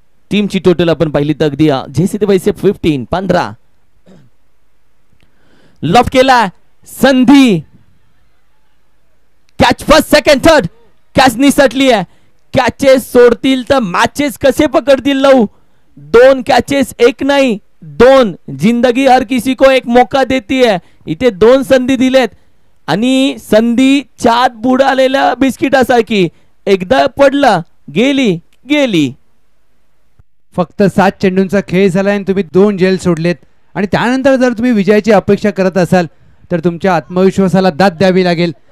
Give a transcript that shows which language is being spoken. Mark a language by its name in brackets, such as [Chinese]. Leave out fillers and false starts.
[Marathi] टीमची टोटल आपण पाहिली तर अगदी जैसे ते वैसे 15 लॉफ्ट केला. संधी, catch first second third. Catch निसटली आहे. कॅचेस सोडतील तर मॅचेस कसे पकडतील लव. 2 कॅचेस, एक नाही 2. [Hindi] जिंदगी हर किसी को एक मौका देती है. [Marathi] इथे 2 संधी दिलेत आणि संधी चात बुडालेल्या बिस्किटासारखी. एकदा पडला गेली गेली. फक्त 7 चेंडूंचा खेळ झाला आणि तुम्ही 2 झेल सोडलेत. आणि त्यानंतर जर तुम्ही विजयाची अपेक्षा करत असाल तर तुमच्या आत्मविश्वासाला दाद द्यावी लागेल.